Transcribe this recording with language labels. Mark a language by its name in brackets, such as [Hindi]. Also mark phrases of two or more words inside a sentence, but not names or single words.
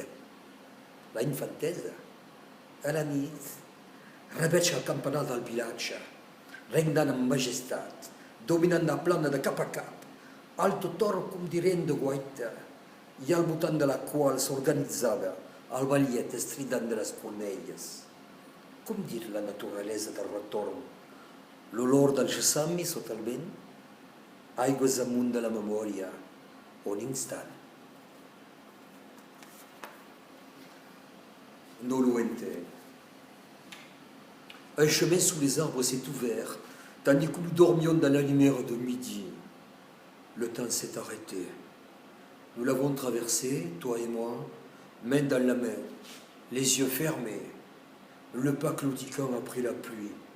[Catalan] La infantesa, a la nit, reveig el campanar del vilatge, regnant amb majestat, dominant la plana de cap a cap, alto toro com direm de guaita, i al voltant de la qual s'organitzava el ballet estrident de les cornelles. Com dir la naturalesa del retorn? L'olor del gessamí sota el vent, aigües amunt de la memòria, un instant. Noluente. [French] Un chemin sous les arbres s'est ouvert, tandis que nous dormions dans la lumière de midi. Le temps s'est arrêté. Nous l'avons traversé, toi et moi, main dans la main, les yeux fermés, le pas claudiquant après la pluie.